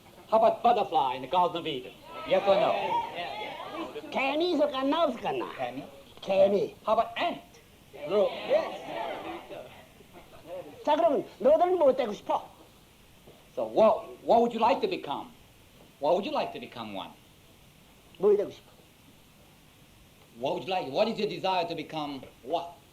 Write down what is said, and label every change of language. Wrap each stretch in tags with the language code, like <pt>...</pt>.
<en>How about butterfly in the Garden of Eden? Yes or no?</en> <ko>개미 있었겠나 없었겠나?</ko> <en>Can you?</en> <ko>개미.</ko> <en>How about ant? Ro-</en> <ko>자 그러면 너들은 뭐 되고 싶어?</ko> <en>So what would you like to become? What would you like to become one?</en> <ko>뭐 되고 싶어?</ko> <en>What would you like? What is your desire to become what?</en>